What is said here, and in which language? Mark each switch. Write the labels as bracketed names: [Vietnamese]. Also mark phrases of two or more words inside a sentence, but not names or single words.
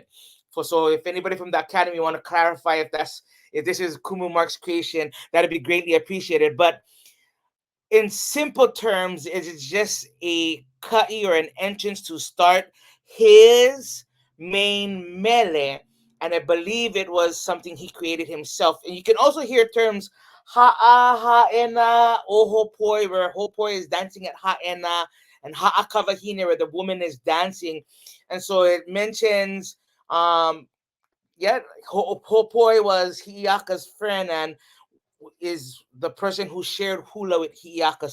[English] So if anybody from the academy want to clarify if this is Kumu Mark's creation, that'd be greatly appreciated. But in simple terms, it is just a ka'i or an entrance to start his main mele, and I believe it was something he created himself. And you can also hear terms [Hawaiian] ha'a ha'ena o hopoi, [English] where hopoi is dancing at ha'ena, and Ha'akawahine, where the woman is dancing. And so it mentions, yeah, Hopoi was Hi'iaka's friend and is the person who shared hula with Hi'iaka.